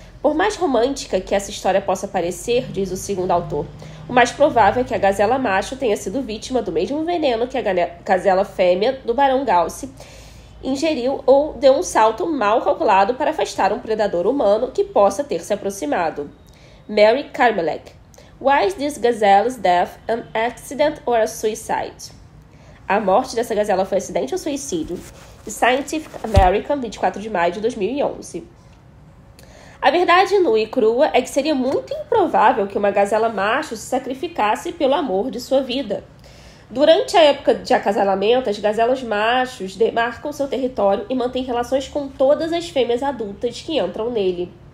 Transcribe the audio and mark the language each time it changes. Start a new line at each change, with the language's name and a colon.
Portuguese: Por mais romântica que essa história possa parecer, diz o segundo autor, o mais provável é que a gazela macho tenha sido vítima do mesmo veneno que a gazela fêmea do Barão Galsi ingeriu ou deu um salto mal calculado para afastar um predador humano que possa ter se aproximado. Mary Carmelek.
English: Why is this gazelle's death an accident or a suicide?
Portuguese: A morte dessa gazela foi acidente ou suicídio? The Scientific American, 24 de maio de 2011. A verdade nua e crua é que seria muito improvável que uma gazela macho se sacrificasse pelo amor de sua vida. Durante a época de acasalamento, as gazelas machos demarcam seu território e mantêm relações com todas as fêmeas adultas que entram nele.